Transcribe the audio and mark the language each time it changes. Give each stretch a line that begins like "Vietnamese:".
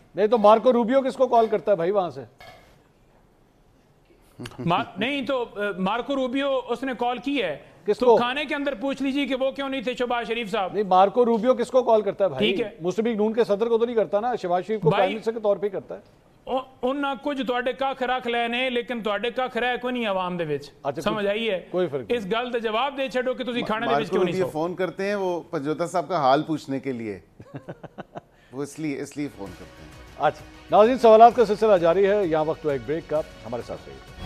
Urdu: نہیں تو Marco Rubio کس کو کال کرتا ہے بھائی وہاں سے؟ نہیں تو مارکو روبیو اس نے کال کی ہے, کس تو کو؟ کھانے کے اندر پوچھ لیجیے کہ وہ کیوں نہیں تھے شہباز شریف صاحب. نہیں, مارکو روبیو کس کو کال کرتا ہے بھائی؟ ٹھیک ہے, مسلم لیگ نون کے صدر کو تو نہیں کرتا نا, شہباز شریف کو پرائم منسٹر کے طور پہ ہی کرتا ہے.
Punjabi: انہاں کچھ تواڈے کھ رکھ لے نے, لیکن تواڈے کھ رہ کوئی نہیں عوام دے وچ.
Urdu: سمجھ آئی ہے؟ کوئی فرق نہیں.
Punjabi: اس گل تے جواب دے چھڈو کہ تسی کھانے دے وچ کیوں نہیں سو.
Urdu: فون کرتے ہیں وہ پنجوتا صاحب کا حال پوچھنے کے لیے, وہ اس لیے فون کرتے ہیں. اچھا ناظرین, سوالات کا سلسلہ جاری ہے, یہاں وقت ہوا ایک بریک کا, ہمارے ساتھ رہیے.